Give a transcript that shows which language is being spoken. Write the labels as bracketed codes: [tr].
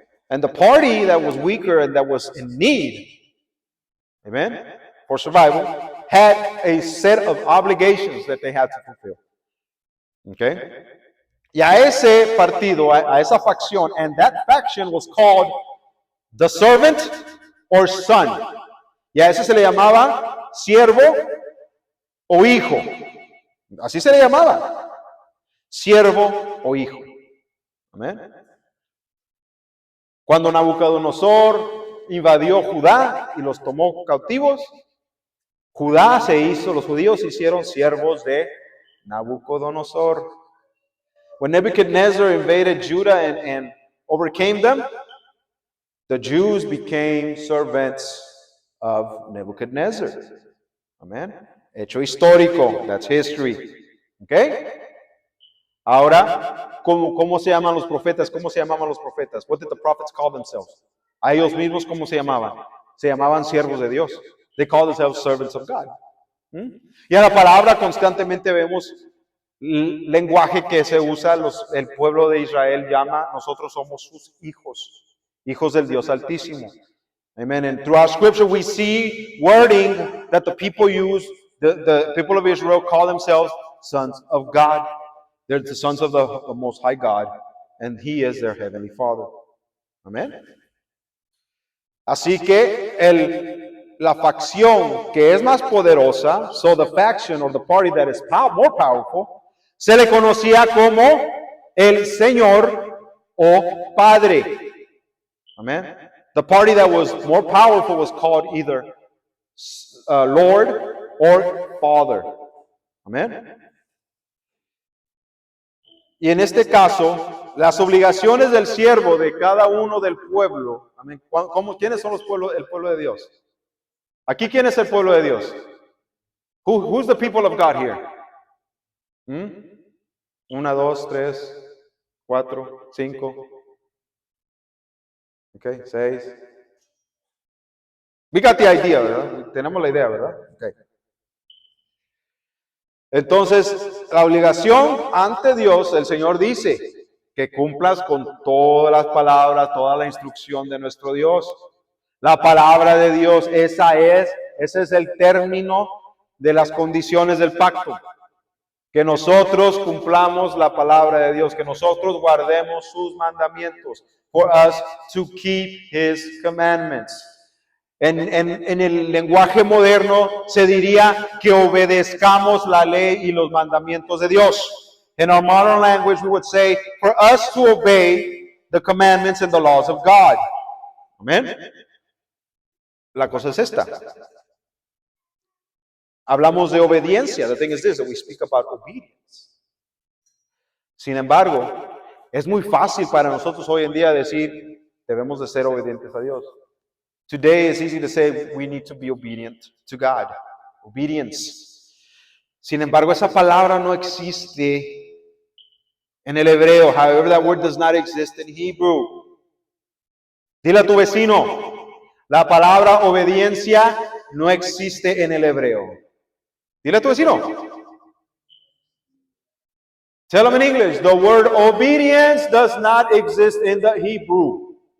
[en] And the party that was weaker and that was in need, amen, for survival, had a set of obligations that they had to fulfill. Okay? [es] Y a ese partido, a esa facción, [en] and that faction was called the servant or son. [es] Y a ese se le llamaba siervo o hijo. Así se le llamaba. Siervo o hijo. Amén. Cuando Nabucodonosor invadió Judá y los tomó cautivos, los judíos se hicieron siervos de Nabucodonosor. [en] When Nebuchadnezzar invaded Judah and overcame them, the Jews became servants of Nebuchadnezzar. Amen. [es] Hecho histórico, [en] that's history. Okay? [es] Ahora, ¿cómo se llaman los profetas? ¿Cómo se llamaban los profetas? [en] What did the prophets call themselves? [es] A ellos mismos, ¿cómo se llamaban? Se llamaban siervos de Dios. [en] They called themselves servants of God. [es] Y en la palabra constantemente vemos lenguaje que se usa, el pueblo de Israel llama, nosotros somos sus hijos del Dios Altísimo. [en] Amen. And throughout Scripture we see wording that the people use, the people of Israel call themselves sons of God. They're the sons of the Most High God, and He is their Heavenly Father. Amen. [es] Así que la facción que es más poderosa, [en] so the faction or the party that is more powerful, [es] se le conocía como el Señor o Padre. [en] Amen. The party that was more powerful was called either Lord or Father. Amen. [es] Y en este caso, las obligaciones del siervo de cada uno del pueblo. Amén. ¿Quiénes son el pueblo de Dios? Aquí, ¿quién es el pueblo de Dios? [en] Who's the people of God here? 1, 2, 3, 4, 5. Okay, 6. We got the idea, [es] ¿verdad? Tenemos la idea, ¿verdad? Okay. Entonces, la obligación ante Dios, el Señor dice que cumplas con todas las palabras, toda la instrucción de nuestro Dios. La palabra de Dios, ese es el término de las condiciones del pacto. Que nosotros cumplamos la palabra de Dios, que nosotros guardemos sus mandamientos. [en] For us to keep His commandments. [es] En el lenguaje moderno se diría que obedezcamos la ley y los mandamientos de Dios. [en] In our modern language we would say for us to obey the commandments and the laws of God. [es] Amén. La cosa es esta. Hablamos de obediencia. [en] The thing is this, that we speak about obedience. [es] Sin embargo, es muy fácil para nosotros hoy en día decir, debemos de ser obedientes a Dios. [en] Today it's easy to say we need to be obedient to God. Obedience. [es] Sin embargo, esa palabra no existe en el hebreo. [en] However, that word does not exist in Hebrew. [es] Dile a tu vecino, la palabra obediencia no existe en el hebreo. Dile a tu vecino. [en] Tell them in English, the word obedience does not exist in the Hebrew.